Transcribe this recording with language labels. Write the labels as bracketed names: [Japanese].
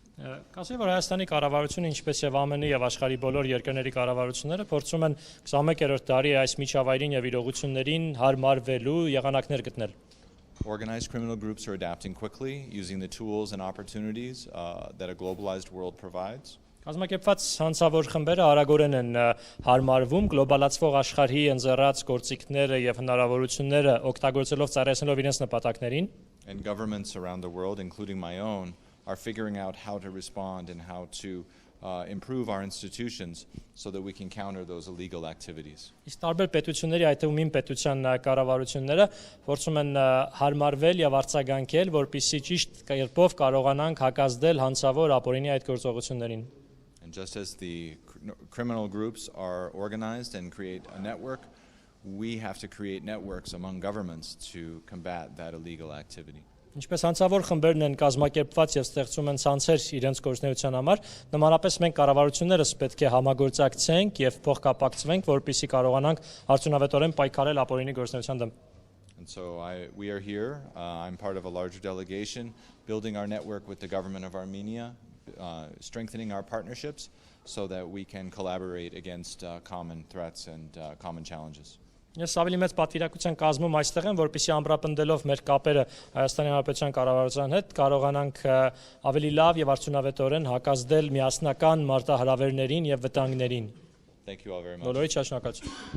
[Armenian] Կասեմ, որ Հայաստանի կառավարությունը, ինչպես եւ ԱՄՆ-ի եւ աշխարհի բոլոր երկրների կառավարությունները փորձում են 21-րդ դարի այս միջավայրին եւ իրողություններին հարմարվելու եղանակներ գտնել. [English] Organized criminal groups are adapting quickly, using the tools and opportunities that a globalized world provides. [Armenian] Կազմակերպված հանցավոր խմբերը արագորեն են հարմարվում գլոբալացվող աշխարհի ընձեռած գործիքները եւ հնարավորությունները օգտագործելով ծառայեցնելով իրենց նպատակներին. [English] And governments around the world, including my own, are figuring out how to respond and how to improve our institutions so that we can counter those illegal activities. [Armenian] Իսկ տարբեր պետությունների, այդ թվում իմ պետության կառավարությունները փորձում են հարմարվել եւ արձագանքել, որպեսզի ճիշտ կերպով կարողանան հակազդել հանցավոր ապօրինի այդ գործողություններին. [English] And just as the criminal groups are organized and create a network, we have to create networks among governments to combat that illegal activity. [Armenian] Ինչպես հանցավոր խմբերն են կազմակերպված եւ ստեղծում են ցանցեր իրենց գործունեության համար, նմանապես մենք կառավարություններս պետք է համագործակցենք եւ փոխկապակցվենք, որպեսզի կարողանանք արդյունավետորեն պայքարել ապօրինի գործունեության դեմ։ [English] And so we are here. I'm part of a larger delegation, building our network with the government of Armenia, strengthening our partnerships so that we can collaborate against common threats and common challenges. [Armenian] Ես ավելի մեծ պատվիրակության կազմում այստեղ եմ, որպեսզի ամրապնդելով մեր կապերը Հայաստանի Հանրապետության կառավարության հետ կարողանանք ավելի լավ եւ արդյունավետորեն հակազդել միասնական մարտահրավերներին եւ վտանգներին։ [English] Thank you all very much. [Armenian] Բոլորի շնորհակալություն։